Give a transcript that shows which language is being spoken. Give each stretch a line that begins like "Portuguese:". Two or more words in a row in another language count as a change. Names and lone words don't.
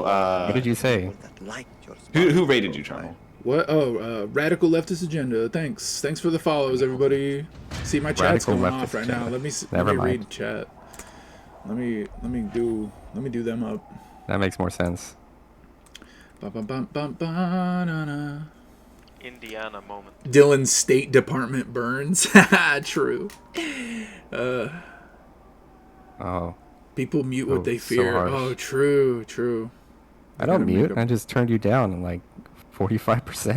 English: What did you say? Who rated you, Charmel? What? Oh, Radical Leftist Agenda. Thanks for the follows, everybody. See, my chat's Radical going Leftist off right Agenda. now. Let me Never mind. read chat. Let me do them up. That makes more sense. Ba-ba-bum-bum-ba-na-na. Indiana moment. Dylan's State Department burns. True. Oh. People mute what they so fear. harsh. Oh, true. I don't mute. I just turned you down in like 45%.